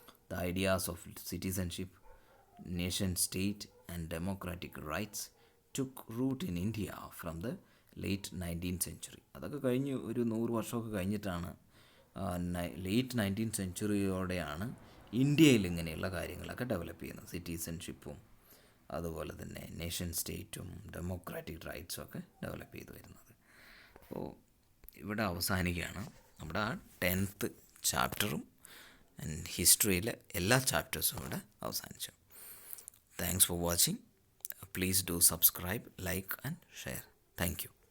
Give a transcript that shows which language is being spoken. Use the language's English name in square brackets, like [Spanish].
[English] The ideas of citizenship, nation state and democratic rights took root in India from the late 19th century. [Malayalam] അതൊക്കെ കഴിഞ്ഞ് ഒരു 100 വർഷമൊക്കെ കഴിഞ്ഞിട്ടാണ്, late 19th സെഞ്ച്വറിയോടെയാണ് ഇന്ത്യയിൽ ഇങ്ങനെയുള്ള കാര്യങ്ങളൊക്കെ ഡെവലപ്പ് ചെയ്യുന്നത്. സിറ്റിസൺഷിപ്പും അതുപോലെ തന്നെ നേഷൻ സ്റ്റേറ്റും ഡെമോക്രാറ്റിക് റൈറ്റ്സും ഒക്കെ ഡെവലപ്പ് ചെയ്തു വരുന്നത്. അപ്പോൾ ഇവിടെ അവസാനിക്കുകയാണ് നമ്മുടെ ആ 10th ചാപ്റ്ററും ഹിസ്റ്ററിയിലെ എല്ലാ ചാപ്റ്റേഴ്സും ഇവിടെ അവസാനിച്ചു. [English] Thanks for watching. Please do subscribe, like and share. Thank you.